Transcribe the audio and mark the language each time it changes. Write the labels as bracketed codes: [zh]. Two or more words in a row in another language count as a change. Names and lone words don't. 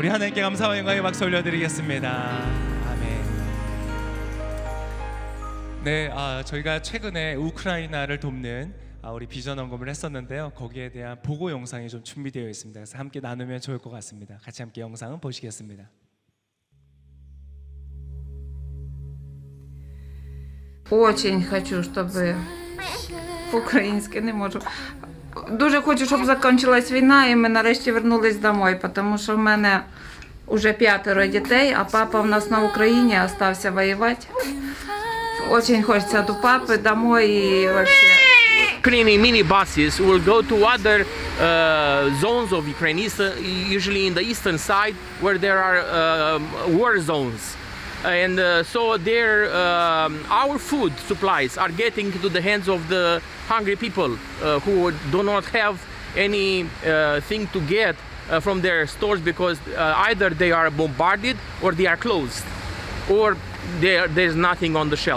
[ko] 우리 하나님께 감사와 영광의 박수 올려드리겠습니다. 아멘. 네, 저희가 최근에 우크라이나를 돕는 우리 비전 헌금을 했었는데요. 거기에 대한 보고 영상이 좀 준비되어 있습니다. 그래서 함께 나누면 좋을 것 같습니다. 같이 함께 영상을 보시겠습니다. [ru] Очень хочу, чтобы [uk] по-українськи не можу. Дуже хочу, щоб закінчилась війна і ми нарешті вернулись домой, тому що в мене вже 5 дітей, а папа в нас на Україні остався воювати. Очень хочеться до папи домой і вообще. [en] Ukrainian minibuses will go to other zones of Ukraine, usually in the eastern side, where there are war zones. And so there, our food supplies are getting to the hands of the hungry people who do not have any thing to get from their stores because either they are bombarded or they are closed or there's nothing on the shelf.